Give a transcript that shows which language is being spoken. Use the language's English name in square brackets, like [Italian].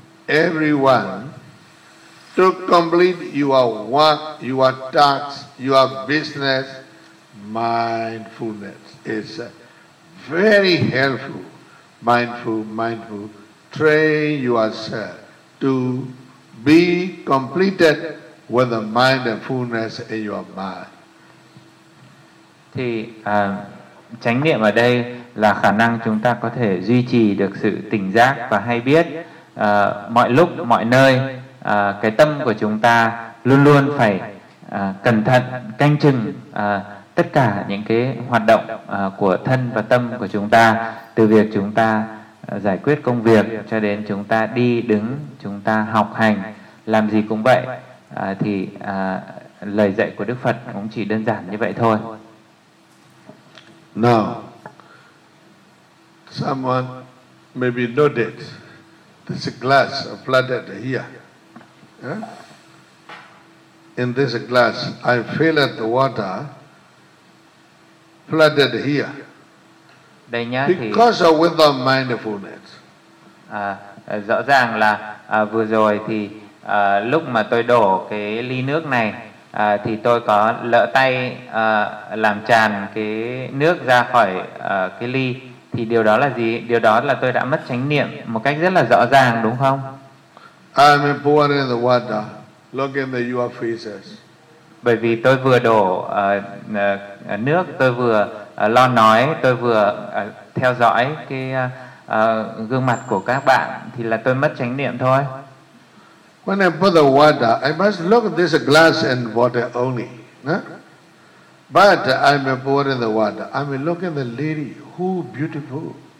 [English] everyone to complete your work, your task, your business, mindfulness. It's very helpful. Mindful. Train yourself to be completed with the mindfulness in your mind. [Vietnamese] Thì chánh niệm ở đây là khả năng chúng ta có thể duy trì được sự tỉnh giác và hay biết mọi lúc, mọi nơi. Cái tâm của chúng ta luôn luôn phải cẩn thận, canh chừng tất cả những cái hoạt động của thân và tâm của chúng ta, từ việc chúng ta giải quyết công việc cho đến chúng ta đi đứng, chúng ta học hành, làm gì cũng vậy. Thì lời dạy của Đức Phật cũng chỉ đơn giản như vậy thôi. [English] Now, someone maybe noted this glass flooded here. Yeah? In this glass, I feel that the water flooded here. [Vietnamese] Đây nhá, [English] because [Vietnamese] thì, [English] of with the mindfulness. [Vietnamese] Rõ ràng là vừa rồi thì lúc mà tôi đổ cái ly nước này thì tôi có lỡ tay làm tràn cái nước ra khỏi cái ly. Thì điều đó là gì? Điều đó là tôi đã mất chánh niệm một cách rất là rõ ràng, đúng không? [English] I'm pouring the water. Look in the your faces. [Vietnamese] Bởi vì tôi vừa đổ nước, tôi vừa lo nói, tôi vừa theo dõi cái gương mặt của các bạn, thì là tôi mất chánh niệm thôi. [English] When I put the water, I must look at this glass and water only. No? But I'm pouring the water. I'm looking at the lady who beautiful.